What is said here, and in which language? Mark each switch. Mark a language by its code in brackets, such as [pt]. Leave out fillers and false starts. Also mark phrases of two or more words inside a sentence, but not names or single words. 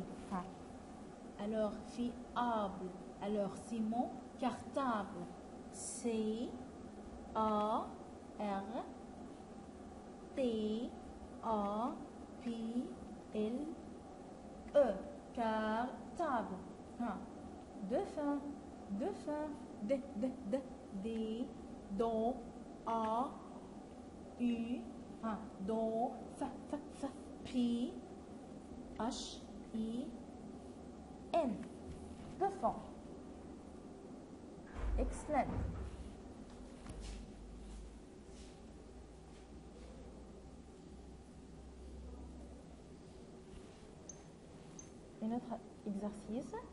[fr] Alors, fiable. Alors, Simon, cartable. C A R T A P L E. Cartable. Dauphin. D, do, a, u, do, f, pi, h, i, n. Buffon. Excellent. Un autre exercice.